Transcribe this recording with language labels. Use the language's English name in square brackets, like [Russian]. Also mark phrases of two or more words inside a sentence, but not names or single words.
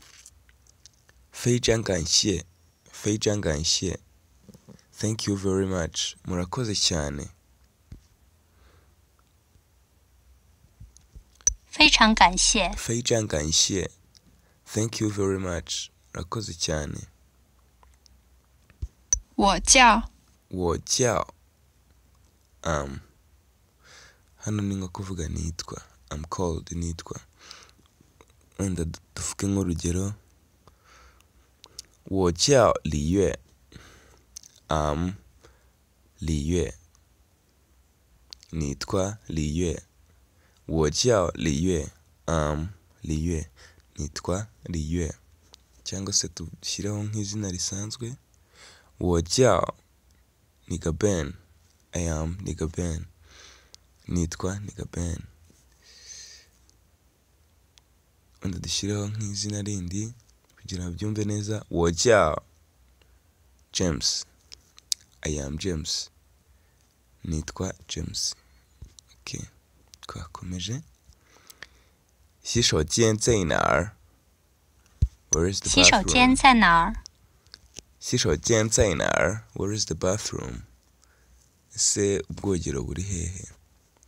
[Chinese] 非常感谢. 非常感谢. [English] Thank you very much. [Kinyarwanda] Murakoze cyane. [Chinese] 非常感谢，非常感谢. [English] Thank you very much. [Kinyarwanda] Murakoze cyane. [Chinese] 我叫，我叫 [Kinyarwanda] hano ni nko kuvuga nitwa. [English] I'm called nitwa. [Kinyarwanda] Wenda tuvuge nk'urugero. [Chinese] 我叫李月. I'm 李月. [Kinyarwanda] Nitwa 李月. [Chinese] 我叫李月. [English] I'm 李月. Nitwa 李月. [Kinyarwanda] Cyangwa se tushyireho nk'izina risanzwe. [Chinese] 我叫 Niga Ben. [English] I am Niga Ben. Nitwa Niga Ben. [Kinyarwanda] Wenda dushyireho nk'izina rindi kugira ngo byumve neza. [Chinese] 我叫 James. [English] I am James. [Kinyarwanda] Nitwa James. Okay. Twakomeje. [Chinese] 洗手间在哪儿? [English] Where is the [Chinese] 洗手间 [English] bathroom? [Chinese] 在哪儿？洗手间在哪儿? [English] Where is the bathroom? [Kinyarwanda] Ese ubwogero buri hehe?